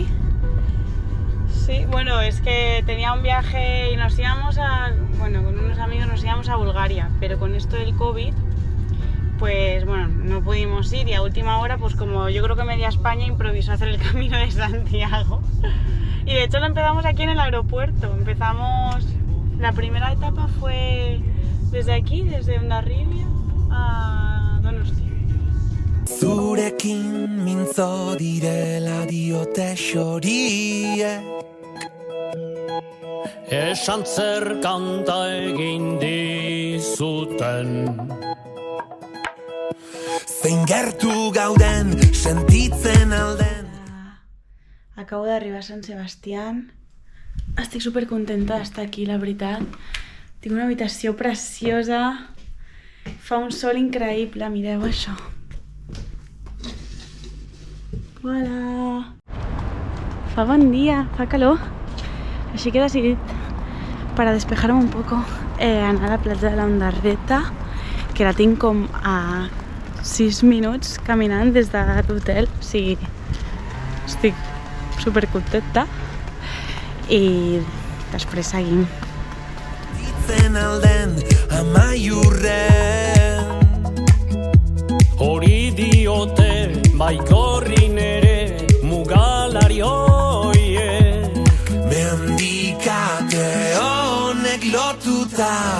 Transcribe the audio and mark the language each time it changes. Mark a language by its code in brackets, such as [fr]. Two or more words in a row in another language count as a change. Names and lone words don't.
[es] Sí, bueno, es que tenía un viaje y nos íbamos con unos amigos nos íbamos a Bulgaria, pero con esto del COVID, pues bueno, no pudimos ir y a última hora, pues como yo creo que media España improvisó hacer el Camino de Santiago. Y de hecho lo empezamos aquí en el aeropuerto. La primera etapa fue desde aquí, desde Hondarribia a Donosti. [eu] Zurekin mintzo direla diote xoriek Esan zer kanta egin dizuten Zein gertu gauden sentitzen alden [ca] Acabo d'arribar a Sant Sebastián. Estic supercontenta d'estar aquí, la veritat. Tinc una habitació preciosa. Fa un sol increïble, mireu això. Hola! Fa bon dia, fa calor. Així que he decidit, [es] para despejar-me un poco, [ca] anar a la platja de la Ondarreta, que la tinc com a 6 minuts caminant des de l'hotel. O sigui, estic supercontenta. I després seguim. [eu] Ditzen alden amaiurren Hori diote baikorrin ere mugalari hoiek Mendikate honek lotuta